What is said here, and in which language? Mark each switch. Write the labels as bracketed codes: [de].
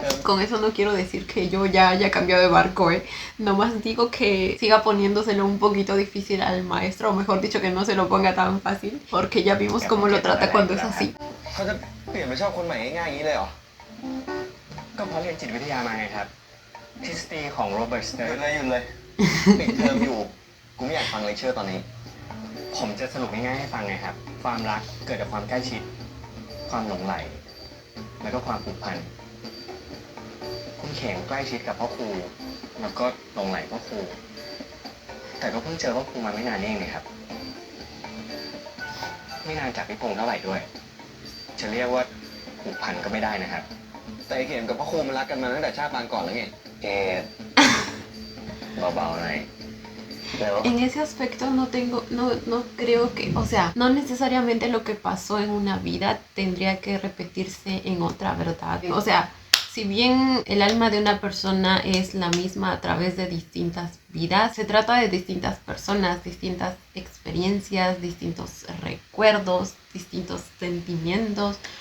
[es] Con eso no quiero decir que yo ya haya cambiado de barco, ¿eh? Nomás digo que siga poniéndoselo un poquito difícil al maestro, o mejor dicho, que no se lo ponga tan fácil, porque ya vimos cómo lo trata cuando es así. [th] เขาจะเปลี่ยนไปชอบคนใหม่ง่ายๆอย่างนี้เลยเหรอ ก็เพราะเรียนจิตวิทยามาไงครับ ทฤษฎีของโรเบิร์ตส ห เติ ยุ ร์ น เลยหยุดเลย ปิดเทอมอยู่ กูไม่อยากฟังเลคเชอร์ตอนนี้ ผมจะสรุปง่ายๆให้ฟังไงครับ ความรักเกิดจากความใกล้ชิด ความหลงใหล แล้วก็ความผูกพัน คุณเข่งใกล้ชิดกับพ่อครู แล้วก็หลงใหลพ่อครู แต่ก็เพิ่งเจอพ่อครูมาไม่นานนี่เองนะครับ ไม่นานจากพี่พงษ์เท่าไหร่ด้วย จะเรียกว่าผูกพันก็ไม่ได้นะครับ แต่ไอ้เข็มกับพ่อครูมันรักกันมาตั้งแต่ชาติปางก่อนแล้วไง เกดเบาๆหน่อย [es] En ese aspecto no creo que, o sea, no necesariamente lo que pasó en una vida tendría que repetirse en otra, ¿verdad? O sea, si bien el alma de una persona es la misma a través de distintas vidas, se trata de distintas personas, distintas experiencias, distintos recuerdos, distintos sentimientos.